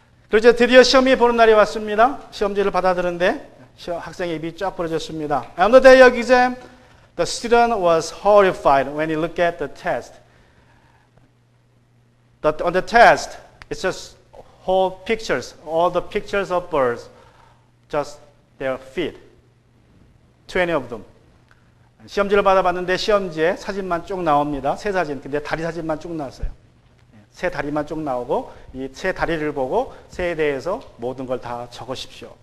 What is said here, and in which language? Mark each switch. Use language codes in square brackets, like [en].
[ko] 그래서 드디어 시험이 보는 날이 왔습니다. 시험지를 받아들는데 학생의 입이 쫙 벌어졌습니다. [en] On the day of exam, the student was horrified when he looked at the test. On the test, it's just whole pictures, all the pictures of birds, just their feet, 20 of them. [ko] 시험지를 받아봤는데 시험지에 사진만 쭉 나옵니다. 새 사진, 근데 다리 사진만 쭉 나왔어요. 새 다리만 쭉 나오고 이 새 다리를 보고 새에 대해서 모든 걸 다 적으십시오.